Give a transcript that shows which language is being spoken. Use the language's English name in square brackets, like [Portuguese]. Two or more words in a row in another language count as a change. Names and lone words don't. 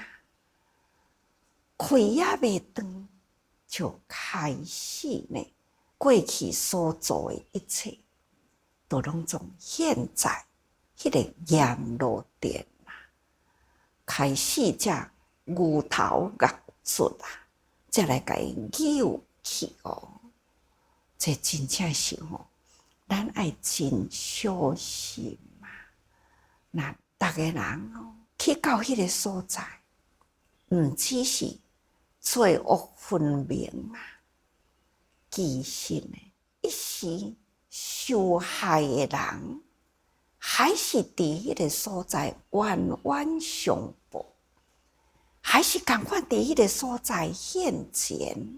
[Min Nan Chinese] 开也未断，就开始呢，过去所做的一切，都拢从现在迄个阎罗殿啊，开始才牛头恶出啊，才来甲伊扭去哦。这真正是吼，咱爱真小心嘛。那逐个人哦，去到迄个所在，毋只是罪恶分明啊，其实呢，一时受害的人，还是伫迄个所在冤冤相报，还是共款伫迄个所在现前。